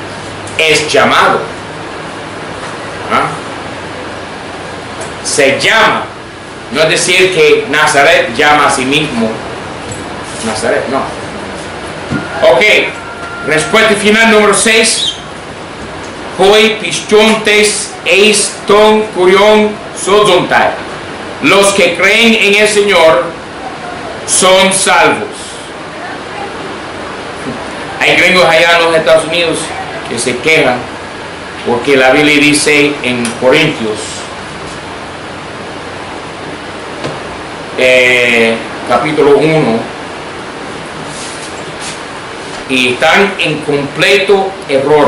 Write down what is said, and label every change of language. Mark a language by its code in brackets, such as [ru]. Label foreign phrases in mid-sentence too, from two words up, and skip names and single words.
[es] Es llamado. ¿Ah? Se llama. No es decir que Nazaret llama a sí mismo Nazaret, no. Ok, respuesta final número 6. [el] Οἱ πιστεύοντες εἰς τὸν κύριον σῴζονται. [es] Los que creen en el Señor son salvos. Hay gringos allá en los Estados Unidos que se quejan porque la Biblia dice en Corintios capítulo 1 y están en completo error.